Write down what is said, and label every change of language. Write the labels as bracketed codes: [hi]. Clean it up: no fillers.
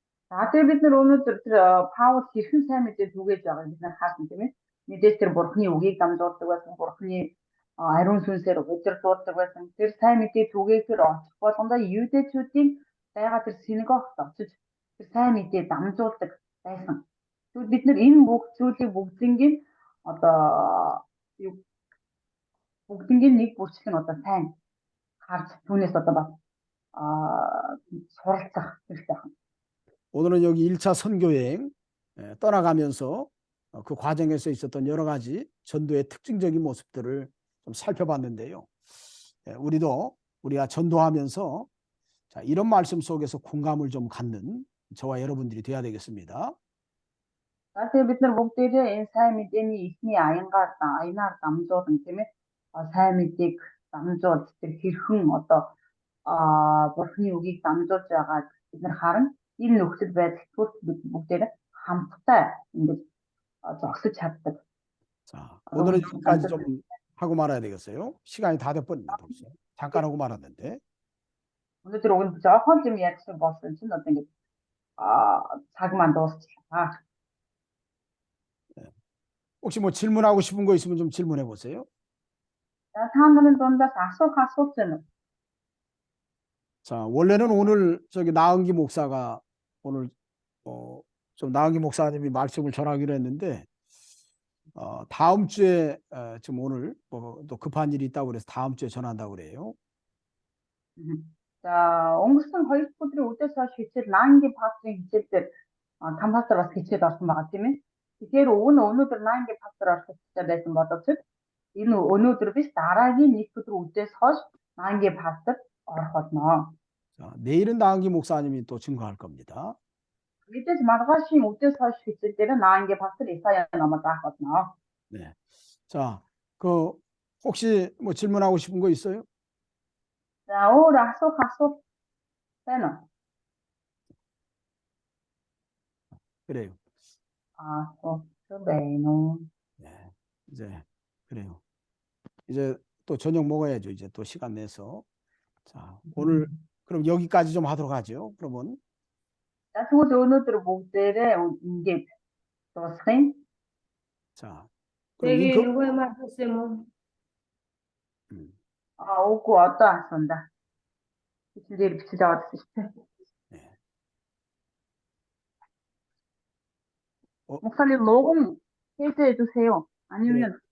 [mn] За тэгээд бид нар өнөөдөр тэр Паул хэрхэн сайн мэдээ түгээж байгааг бид нар хаасан тийм ээ. Мэдээж тэр Бурхны үгийг дамжуулдаг байсан, Бурхны ариун сүнсээр удирдуулдаг байсан. Тэр сайн мэдээ түгээхээр очих болгондоо юудэчүүдийн байгаа тэр синагогт очиж тэр сайн мэдээ дамжуулдаг байсан. Тэгвэл бид нар энэ бүх зүйлийг бүгднийг одоо бүгднийг нэг бүрчлэн одоо сайн харж түүнээс одоо бас суралцах хэрэгтэй байна. [ko] 오늘은 여기 1차 선교여행 떠나가면서 그 과정에서 있었던 여러 가지 전도의 특징적인 모습들을 좀 살펴봤는데요. 우리가 전도하면서 자, 이런 말씀 속에서 공감을 좀 갖는 저와 여러분들이 돼야 되겠습니다. [mn] Тэгээд бид нар бүгдээрээ энэ сайн мэдээний ихний аянаар дамжуулан тийм ээ сайн мэдээг дамжуулж тэр хэрхэн одоо Бурхны үгийг дамжуулж байгааг бид нар харна. Энэ нөхцөл байдал бид бүгдээрээ хамтдаа ингэж зогсож чаддаг. [ko] 자, 오늘은 여기까지 좀 하고 말아야 되겠어요. 시간이 다 돼버렸네 벌써. 잠깐 하고 말았는데. [mn] өнөөдөр уг нь жоохон юм ярьсан болсон чинь одоо ингэж цаг маань дуусчихлаа. [ko] 혹시 뭐 질문하고 싶은 거 있으면 좀 질문해 보세요. [mn] За та нарын дундаас асуулт байна. [ko] 자, 원래는 오늘 저기 나은기 목사가 오늘 좀 나은기 목사님이 말씀을 전하기로 했는데 다음 주에 지금 오늘 또 급한 일이 있다고 그래서 다음 주에 전한다고 그래요. [mn] За өнгөрсөн 2 өдрийн үдээс хойш хичээл Наангийн пасторын хичээл дээр там пастор бас хичээл орсон байгаа тийм ээ. Тэгэхээр өнөөдөр Наангийн пастор орох хэрэгтэй байсан боловч энэ өнөөдөр биш дараагийн 1 өдрийн үдээс хойш Наангийн пастор орох болно. [ko] 자, 내일은 나은기 목사님이 또 증거할 겁니다. [mn] Мэдээж маргаашийн үдээс хойш хичээл дээр Наангийн пастор Исая намайг заах болно. [ko] 네. 자, 그 혹시 뭐 질문하고 싶은 거 있어요? [mn] За өөр асуулт байна уу? [ko] 그래요. [mn] асуулт байна уу? [ko] 네. 이제 그래요. 이제 또 저녁 먹어야죠. 이제 또 시간 내서. 자, 오늘 그럼 여기까지 좀 하도록 하죠. 그러면. [mn] За тэгвэл өнөөдөр бүгдээрээ ингэж дуусгая. [ko] 자. 되게 누구의 말씀은 [mn] Үгүй одоо асуунда. Хичээлээр бичиж аваад байсан шүү дээ. [ko] 네. 목사님 녹음 해제해 주세요. 아니면